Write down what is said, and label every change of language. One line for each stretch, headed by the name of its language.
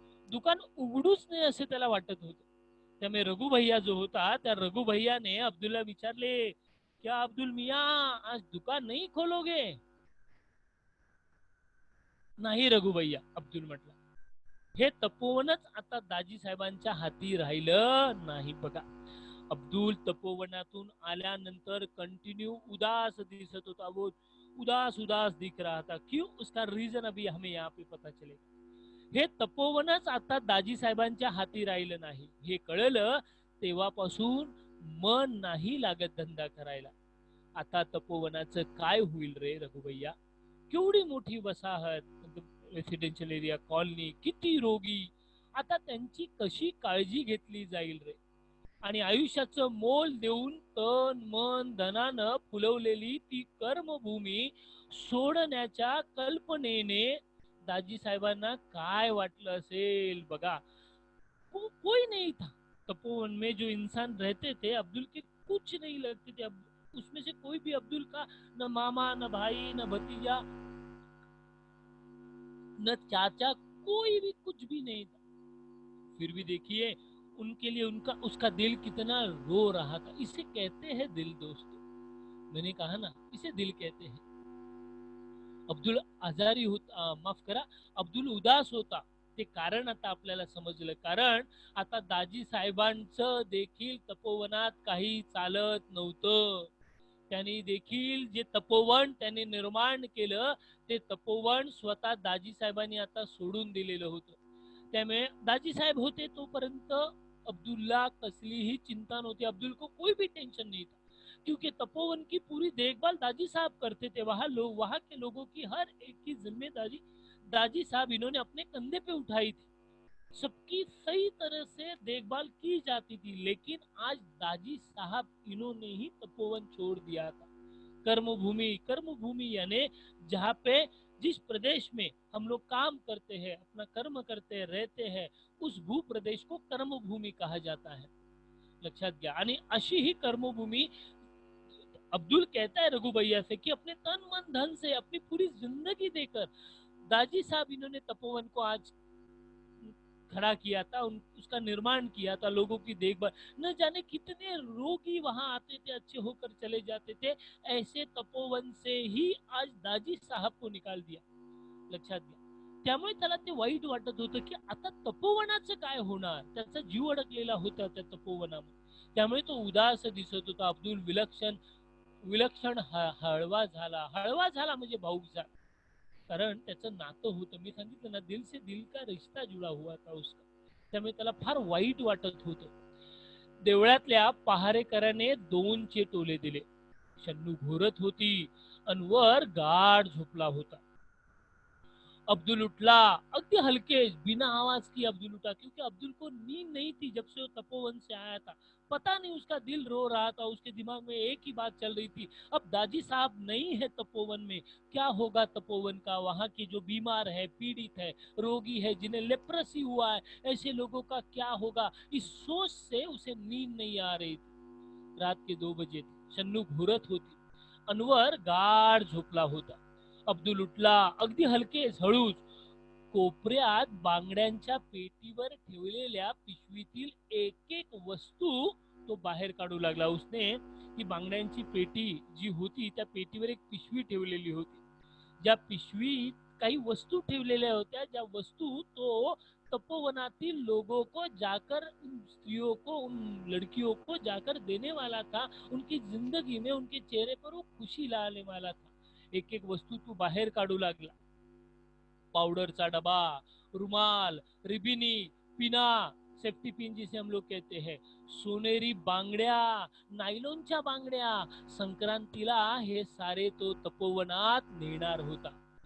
Marathi: दुकान उघडूच नाही असे त्याला वाटत होते. त्यामुळे रघुभैया जो होता, त्या रघुभैयाने अब्दुलला विचारले,
Hindi: क्या अब्दुल मिया आज दुकान नहीं खोलोगे.
Marathi: नाही रघुभैया, अब्दुल म्हटला. हे तपोवनच आता दाजी साहेबांच्या हाती राहिलं नाही. बघा, अब्दुल तपोवनातून आल्यानंतर कंटिन्यू उदास दिसत होता.
Hindi: वो उदास उदास दिख रहा था. क्यों, उसका रीजन अभी हमें यहाँ पे पता चलेगा.
Marathi: हे तपोवनच आता दाजी साहेबांच्या हाती राहिलं नाही. हे कळलं तेव्हापासून मन नाही लागत धंदा करायला. आता तपोवनाचं काय होईल रे रघुभैया. केवढी मोठी वसाहत, रेसिडेन्शियल एरिया, कॉलनी, किती रोगी, आता त्यांची कशी काळजी घेतली जाईल रे. आणि आयुष्याचं मोल देऊन तन मन धनानं फुलवलेली ती कर्मभूमी सोडण्याच्या कल्पनेने दाजी साहेबांना काय वाटलं असेल.
Hindi: बघा, कोई नहीं था तपोवन में. जो इंसान रहते थे अब्दुल के कुछ नहीं लगते थे. उसमें से कोई भी अब्दुल का न मामा, न भाई, न भतीजा, न चाचा, कोई भी कुछ भी नहीं था. फिर भी देखिए उनके लिए उसका दिल कितना रो रहा था. इसे कहते हैं दिल दोस्तों. मैंने कहा ना, इसे दिल कहते हैं.
Marathi: अब्दुल आजारी होता, माफ करा, अब्दुल उदास होता. ते कारण आता आपल्याला समजलं. कारण आता दाजी साहेबांचं देखील तपोवनात काही चालत नव्हतं. त्यांनी देखील जे तपोवन त्यांनी निर्माण केलं, ते तपोवन स्वतः दाजी साहेबांनी आता सोडून दिलेलं होतं. त्यामुळे दाजी साहेब होते तोपर्यंत अब्दुल्ला कसलीही चिंता नव्हती.
Hindi: अब्दुल को कोई भी टेंशन नहीं था, क्योंकि तपोवन की पूरी देखभाल दाजी साहब करते थे. वहाँ के लोगों की हर एक की जिम्मेदारी दाजी साहब इन्होंने अपने कंधे पे उठाई थी. सबकी सही तरह से देखभाल की जाती थी. लेकिन आज दाजी साहब इन्होंने ही तपोवन छोड़ दिया था. कर्मभूमि, कर्मभूमि यानी जहाँ पे, जिस प्रदेश में हम लोग काम करते हैं, अपना कर्म करते हैं, रहते हैं, उस भू प्रदेश को कर्मभूमि कहा जाता है.
Marathi: लक्षात घ्या. आणि अशी ही कर्मभूमी
Hindi: अब्दुल कहता है रघु भैया से कि अपने तन मन धन से, अपनी पूरी जिंदगी देकर दाजी साहब इन्होंने तपोवन को आज खड़ा किया था, उसका निर्माण किया था, लोगों की देखभाल। न जाने कितने रोगी वहां आते थे, अच्छे होकर चले जाते थे। ऐसे तपोवन से ही आज दाजी साहब को निकाल दिया,
Marathi: लक्षात घ्या। त्यामुळे त्याला ते वाईट वाटत होतं की आता तपोवनाचं काय होणार, त्याचा जीव अडकलेला होता त्या तपोवनामध्ये। त्यामुळे तो उदास दिसत होता। अब्दुल विलक्षण विलक्षण हळवा झाला म्हणजे भाऊक झाला, कारण त्याचं नातं होतं। मी सांगितलं ना,
Hindi: दिल से दिल का रिश्ता जुड़ा हुआ था उसका।
Marathi: त्यामुळे त्याला फार वाईट वाटत होतं। देवळातल्या पहारेकराने 2 टोले दिले। शन्नू घोरत होती, अनवर गाढ झोपला होता। अब्दुल उठला, अगदी हल्के
Hindi: बिना आवाज की अब्दुल उठा, क्योंकि अब्दुल को नींद नहीं थी जब से वो तपोवन से आया था। पता नहीं उसका दिल रो रहा था, उसके दिमाग में एक ही बात चल रही थी, अब दादी साहब नहीं है तपोवन में, क्या होगा तपोवन का। वहां के जो बीमार है, पीड़ित है, रोगी है, जिन्हें लेप्रेसी हुआ है, ऐसे लोगों का क्या होगा, इस सोच से उसे नींद नहीं आ रही थी। रात के 2 बजे थे,
Marathi: शन्नू घोरत होती, अनवर गाढ झोपला होता। अब्दुल उठला, अगदी हलकेच हळूच। कोपऱ्यात बांगड्यांच्या पेटीवर ठेवलेल्या पिशवीतील एक एक वस्तू तो बाहेर काढू लागला। उसने ती बांगड्यांची पेटी जी होती, त्या पेटीवर एक पिशवी ठेवलेली होती, ज्या पिशवीत काही वस्तू ठेवलेल्या होत्या, ज्या वस्तू तो तपोवनातील
Hindi: लोगों को जाकर, उन स्त्रियों को, उन लड़कियों को जाकर देने वाला था। उनकी जिंदगी में, उनके चेहरे पर वो खुशी लाने वाला था।
Marathi: एक एक वस्तू तू बाहेर काढू लागला। पाउडरचा डबा, रुमाल, रिबिनी, पिना, सेफ्टी पिन
Hindi: जिसे हम लोग कहते हैं,
Marathi: सोनेरी बांगड्या, नायलॉनच्या बांगड्या। संक्रांतीला हे सारे तो तपोवनात नेणार होता।